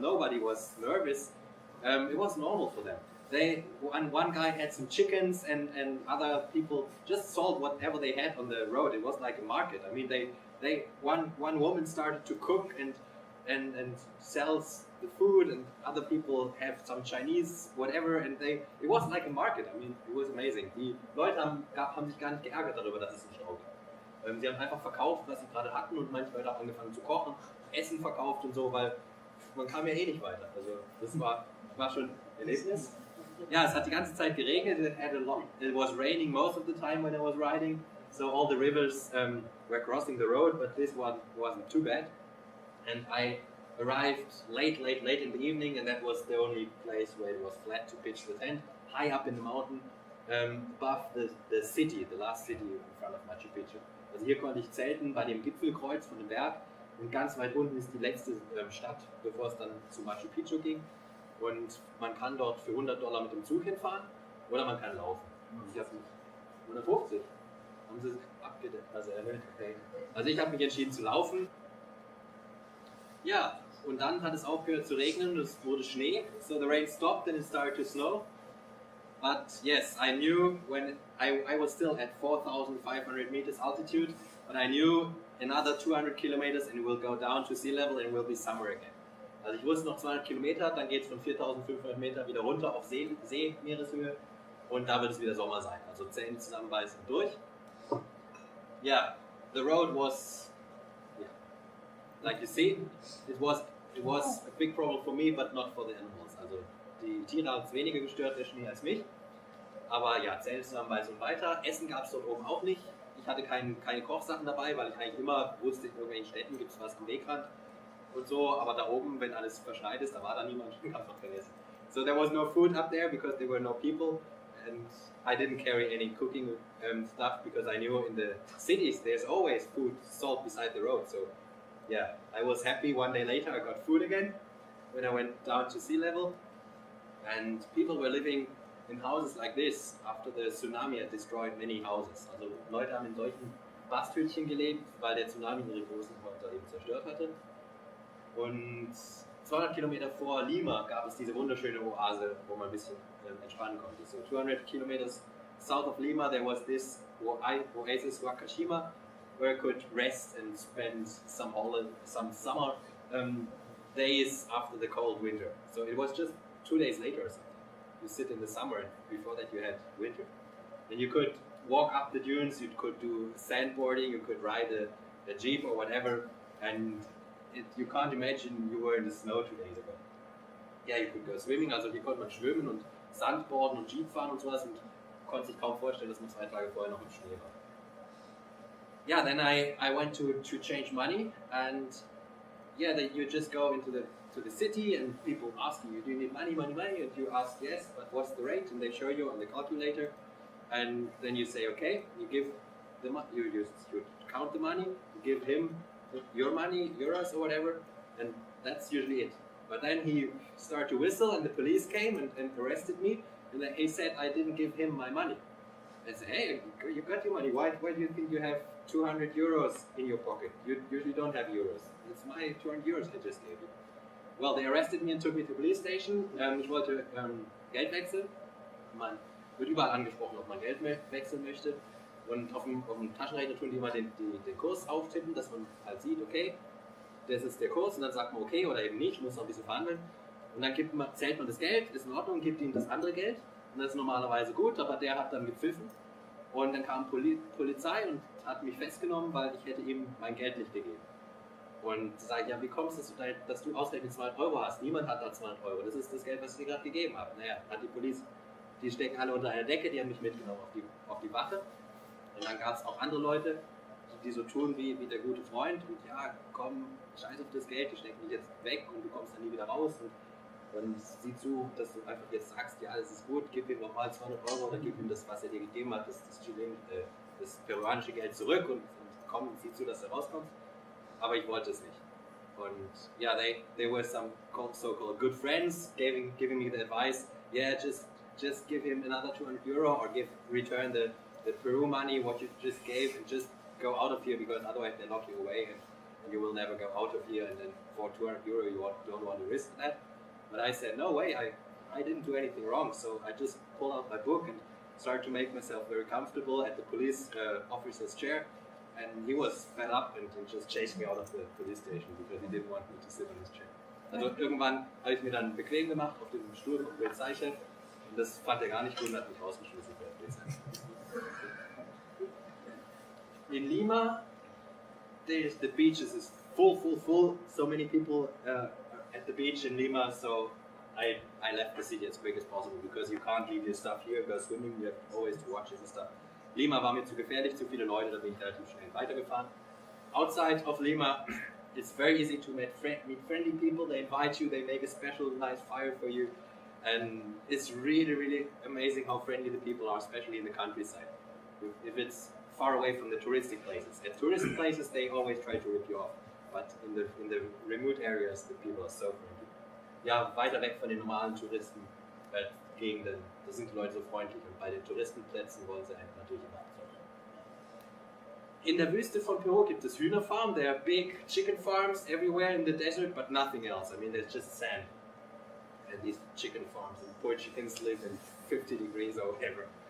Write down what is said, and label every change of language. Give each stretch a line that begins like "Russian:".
English: Nobody was nervous. It was normal for them. One guy had some chickens and other people just sold whatever they had on the road. It was like a market. I mean, one woman started to cook and sells the food, and other people have some Chinese whatever, and it was like a market. I mean, it was amazing.
German: Die Leute haben sich gar nicht geärgert darüber, dass es einen Stau gab. Sie haben einfach verkauft, was sie gerade hatten, und manche Leute haben angefangen zu kochen, Essen verkauft und so, weil man kam ja eh nicht weiter. Also das war schon ein Erlebnis. Ja, es hat die ganze Zeit geregnet.
English: It was raining most of the time when I was riding, so all the rivers were crossing the road, but this one wasn't too bad. And I arrived late in the evening, and that was the only place where it was flat to pitch the tent, high up in the mountain, above the city, the last city in front of Machu Picchu.
German: Also hier konnte ich zelten bei dem Gipfelkreuz von dem Berg, und ganz weit unten ist die letzte Stadt, bevor es dann zu Machu Picchu ging. Und man kann dort für $100 mit dem Zug hinfahren oder man kann laufen. Ich habe 150. Haben sie abgedeckt, also erhöht. Okay. Also ich habe mich entschieden zu laufen. Ja, und dann hat es aufgehört zu regnen, es wurde Schnee.
English: So the rain stopped and it started to snow. But yes, I knew when I was still at 4,500 meters altitude, but I knew another 200 kilometers and it will go down to sea level and it will be summer again.
German: Also ich wusste noch 200 Kilometer, dann geht es von 4.500 Meter wieder runter auf Meereshöhe, und da wird es wieder Sommer sein. Also Zähne zusammenbeißen und durch.
English: Yeah, the road was, like you see, it was a big problem for me, but not for the animals.
German: Also die Tiere haben es weniger gestört, der Schnee, als mich. Aber ja, Zähne zusammenbeißen und weiter. Essen gab es dort oben auch nicht. ich hatte keine Kochsachen dabei, weil ich eigentlich immer wusste, in irgendwelchen Städten gibt es was am Wegrand und so, aber da oben, wenn alles verschneit ist, da war da niemand, ich kann es noch vergessen.
English: So there was no food up there because there were no people, and I didn't carry any cooking stuff because I knew in the cities there's always food sold beside the road. So yeah, I was happy. One day later I got food again when I went down to sea level, and people were living in houses like this after the tsunami had destroyed many houses.
German: Also Leute haben in solchen Basthütchen gelebt, weil der Tsunami ihre großen Häuser eben zerstört hatte. Und 200 Kilometer vor Lima gab es diese wunderschöne Oase, wo man ein bisschen entspannen konnte.
English: So 200 kilometers south of Lima there was this oasis Wakashima where I could rest and spend some summer days after the cold winter. So it was just 2 days later or something. You sit in the summer, and before that you had winter. And you could walk up the dunes, you could do sandboarding, you could ride a jeep or whatever, and you can't imagine you were in the snow 2 days ago. Yeah, you could go swimming,
German: also hier konnte man schwimmen und Sandboarden und Jeep fahren und sowas, und konnte sich kaum vorstellen, dass man 2 Tage vorher noch im Schnee war.
English: Yeah, then I went to change money, and yeah, you just go into the city and people ask you, do you need money, and you ask yes, but what's the rate, and they show you on the calculator, and then you say okay, you give the money, you count the money, you give him your money, euros or whatever, and that's usually it. But then he started to whistle and the police came and arrested me, and then he said I didn't give him my money. I said, hey, you got your money, why do you think you have 200 euros in your pocket? You usually don't have euros. It's my 200 euros I just gave you. Well, they arrested me and took me to the police station.
German: Ich wollte Geld wechseln. Man wird überall angesprochen, ob man Geld wechseln möchte. Und auf dem Taschenrechner tun die immer den Kurs auftippen, dass man halt sieht, okay, das ist der Kurs, und dann sagt man okay oder eben nicht, muss noch ein bisschen verhandeln. Und dann zählt man das Geld, ist in Ordnung, gibt ihm das andere Geld. Und das ist normalerweise gut, aber der hat dann gepfiffen. Und dann kam Polizei und hat mich festgenommen, weil ich hätte ihm mein Geld nicht gegeben. Und sage ich, ja, wie kommst du, dass du ausgerechnet 200 Euro hast? Niemand hat da 200 Euro, das ist das Geld, was ich dir gerade gegeben habe. Naja, hat die Polizei, die stecken alle unter einer Decke, die haben mich mitgenommen auf die Wache. Und dann gab es auch andere Leute, die so tun wie der gute Freund und ja, komm, scheiß auf das Geld, die stecken dich jetzt weg und du kommst dann nie wieder raus. Und sieh zu, dass du einfach jetzt sagst, ja, alles ist gut, gib ihm nochmal 200 Euro oder gib ihm das, was er dir gegeben hat, das peruanische Geld zurück und komm, sieh zu, dass du rauskommst. Aber ich wollte es nicht. Und ja,
English: they were some so-called good friends giving me the advice, yeah, just give him another 200 euro or return the Peru money, what you just gave, and just go out of here, because otherwise they lock you away and you will never go out of here, and then for 200 euro you don't want to risk that. But I said, no way, I didn't do anything wrong, so I just pulled out my book and started to make myself very comfortable at the police officer's chair, and he was fed up and just chased me out of the police station because he didn't want me to sit on his chair.
German: Also irgendwann habe ich mir dann bequem gemacht auf diesem Stuhl vom Polizeichef, und das fand er gar nicht gut und hat mich rausgeschmissen für der Polizei.
English: In Lima, the beaches is full. So many people at the beach in Lima, so I left the city as quick as possible because you can't leave your stuff here, go swimming, you have always to watch it and stuff.
German: Lima war mir zu gefährlich, zu viele Leute, da bin ich relativ schnell weitergefahren.
English: Outside of Lima, it's very easy to meet friendly people. They invite you, they make a special nice fire for you, and it's really amazing how friendly the people are, especially in the countryside. If it's far away from the touristic places. At touristic places, they always try to rip you off, but in the remote areas, the people are so friendly.
German: Ja, weiter weg von den normalen Touristengegenden, da sind die Leute so freundlich, und bei den Touristenplätzen wollen sie einen natürlich immer abzocken. In der Wüste von Peru gibt es Hühnerfarmen.
English: There are big chicken farms everywhere in the desert, but nothing else. I mean, there's just sand. And these chicken farms, and poor chickens live in 50 degrees or whatever.